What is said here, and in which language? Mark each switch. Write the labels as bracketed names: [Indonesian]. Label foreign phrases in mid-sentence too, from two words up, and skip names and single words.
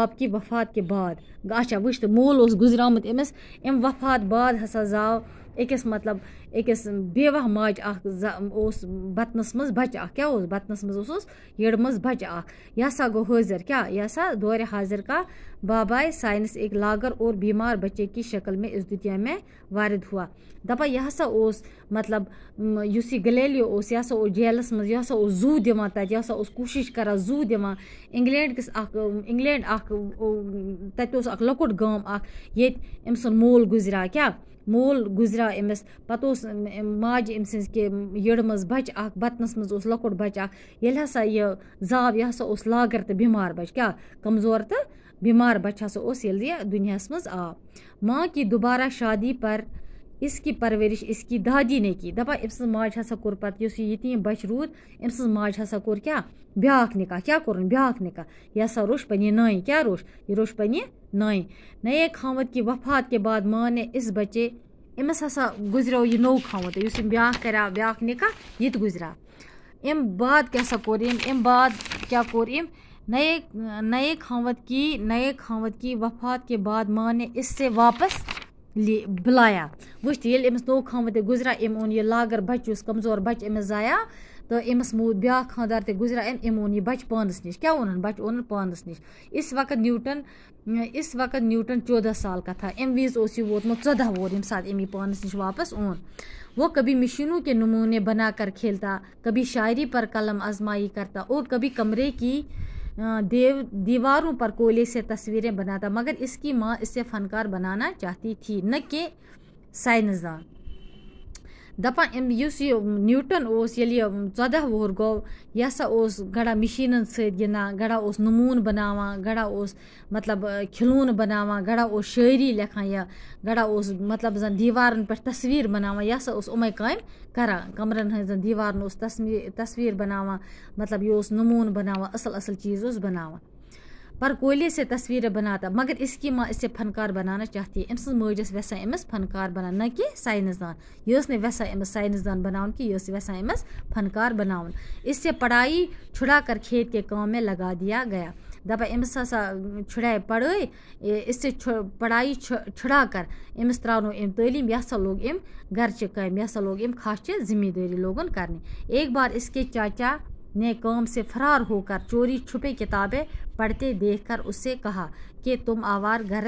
[Urdu] کی وفات کے بعد [Kashmiri] اچھا وٕچھ تہٕ مول اوس گُزریومُت أمس امہِ وفات بعد ہسا زاو أکِس مطلب أکِس بیوہ ماجہِ اکھ اوس بطنس منٛز بچہِ اکھ کیٛاہ اوس بطنس منٛز اوسُس یٔڈ منٛز بچہِ اکھ یہ ہسا گوٚو حٲضر کیٛاہ یہ ہسا [Urdu] دورِ حاضر کا بابائے سائنس ایک لاگر اور بیمار بچے کی شکل میں اس دنیا میں وارد ہوا [Kashmiri] دپان یہ ہسا اوس مطلب یُس یہِ گلیلیو اوس یہ ہسا اوس جیلس منٛز یہ ہسا اوس زوٗ دِوان تتہِ یہ ہسا اوس کوٗشش کران زوٗ دِوان انگلینڈ اکھ تتہِ اوس اکھ لۄکُٹ گام اکھ ییٚتہِ أمۍ سُنٛد مول گُزریو کیٛاہ مول گُزریو أمِس پتہٕ اوس ماجہِ أمۍ سٕنٛز کہِ یٔڈ منٛز بچہِ اکھ بطنس منٛز اوس لۄکُٹ بچہِ اکھ ییٚلہِ ہسا یہِ زاو یہِ ہسا اوس لاگر تہٕ بیمار بچہِ کیٛاہ کمزور تہٕ بیمار بچہِ ہسا اوس ییٚلہِ یہِ دُنیاہس منٛز آو ماں [Urdu] کی دوبارہ شادی پر اس کی پرورش اس کی دادی نے کی [Kashmiri] دپان أمۍ سٕنٛز ماجہِ ہسا کوٚر پتہٕ یُس یہِ یتیٖم بچہِ روٗد أمۍ سٕنٛز ماجہِ ہسا کوٚر کیٛاہ بیٛاکھ نکاح کیٛاہ کوٚرُن بیٛاکھ نکاح یہِ ہسا روٚش پننہِ نانہِ کیٛاہ روٚش یہِ روٚش پننہِ نانہِ [Urdu] نئے خاوند کی وفات کے بعد ماں نے اس بچے [Kashmiri] أمس ہسا گُزریو یہِ نوٚو خاوند یُس أمۍ بیٛاکھ کریو بیٛاکھ نکاح یہِ تہِ گُزریو امہِ بعد کیٛاہ سا کوٚر أمۍ امہِ بعد کیٛاہ کوٚر أمۍ [Urdu] نئے خاوند کی وفات کے بعد ماں نے اس سے واپس بلایا [Kashmiri] وٕچھ تہٕ ییٚلہِ أمِس نوٚو خاوند تہِ گُزریو أمۍ اوٚن یہِ لاگر بچہِ یُس کمزور بچہِ أمِس زایا تہٕ أمِس موٗد بیٛاکھ خانٛدار تہِ گُزریو أمۍ اوٚن یہِ بچہِ پانس نِش کیٛاہ اوٚنُن بچہِ اوٚنُن پانس نِش اس [Urdu] وقت نیوٹن 14 سال کا تھا [Kashmiri] امہِ وِزِ اوس یہِ ووتمُت 14 وُہُر ییٚمہِ ساتہٕ أمۍ یہِ پانس نِش واپس اوٚن [Urdu] وہ کبھی مشینوں کے نمونے بنا کر کھیلتا کبھی شاعری پر قلم آزمائی کرتا اور کبھی کمرے کی دیواروں پر کوئلے سے تصویریں بناتا مگر اس کی ماں اس سے فنکار بنانا چاہتی تھی نہ کہ سائنسدان [Kashmiri] دپان یُس یہِ نیوٹن اوس ییٚلہِ یہِ 14 وُہُر گوٚو یہِ ہسا اوس گڑا مِشیٖنن سۭتۍ گِنٛدان گڑا اوس نموٗن بناوان گڑا اوس مطلب کھلوٗنہٕ بناوان گڑا اوس شٲعری لیکھان یا گڑا اوس مطلب زن دیوارن پٮ۪ٹھ تصویٖر بناوان یہِ ہسا اوس یِمے کامہِ کران کمرن ہٕنٛزن دیوارن اوس تصویٖر بناوان مطلب یہِ اوس نموٗن بناوان اصل چیٖز اوس بناوان [Urdu] پر کوئلے سے تصویریں بناتا مگر اس کی ماں اس سے فنکار بنانا چاہتی ہے [Kashmiri] أمۍ سٕنٛز مٲج ٲس یژھان أمِس فنکار بناوُن [Urdu] نہ کہ سائنسدان [Kashmiri] یہِ ٲس نہٕ یژھان أمِس سائنسدان بناوُن کہِ یہِ ٲس یژھان أمِس فنکار بناوُن [Urdu] اس سے پڑھائی چھڑا کر کھیت کے کام میں لگا دیا گیا [Kashmiri] دپان أمِس ہسا چھُڑاے پڑھٲے [Urdu] اس سے پڑھائی چھڑا کر [Kashmiri] أمِس تراونو أمۍ تعلیٖم یہِ ہسا لوگ أمۍ گرچہِ کامہِ یہِ ہسا لوگ أمۍ خاصچہِ ذمہ دٲری لوگُن کرنہِ [Urdu] ایک بار اس کے چاچا نے کام سے فرار ہو کر چوری چھپے کتابیں پڑھتے دیکھ کر اس سے کہا کہ تم آوار